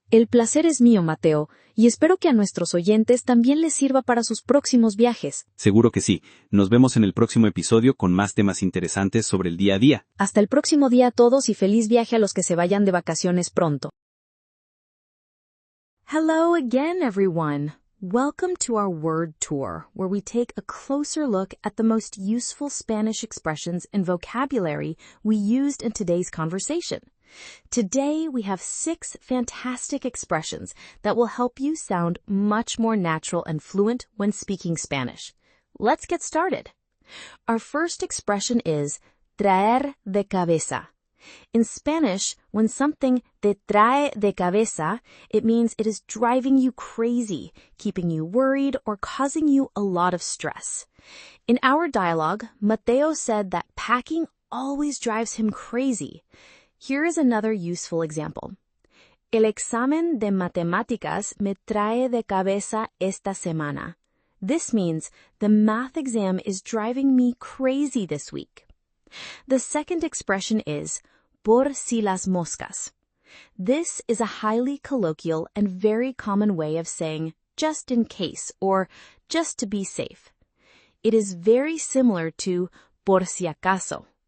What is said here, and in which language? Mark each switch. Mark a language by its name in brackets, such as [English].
[Spanish] El placer es mío, Mateo, y espero que a nuestros oyentes también les sirva para sus próximos viajes. Seguro que sí. Nos vemos en el próximo episodio con más temas interesantes sobre el día a día. Hasta el próximo día a todos y feliz viaje a los que se vayan de vacaciones pronto. [English] Hello again, everyone. Welcome to our word tour, where we take a closer look at the most useful Spanish expressions and vocabulary we used in today's conversation. Today, we have 6 fantastic expressions that will help you sound much more natural and fluent when speaking Spanish. Let's get started. Our first expression is traer de cabeza. In Spanish, when something te trae de cabeza, it means it is driving you crazy, keeping you worried, or causing you a lot of stress. In our dialogue, Mateo said that packing always drives him crazy. Here is another useful example. [Spanish] El examen de matemáticas me trae de cabeza esta semana. [English] This means the math exam is driving me crazy this week. The second expression is por si las moscas. This is a highly colloquial and very common way of saying just in case or just to be safe. It is very similar to por si acaso.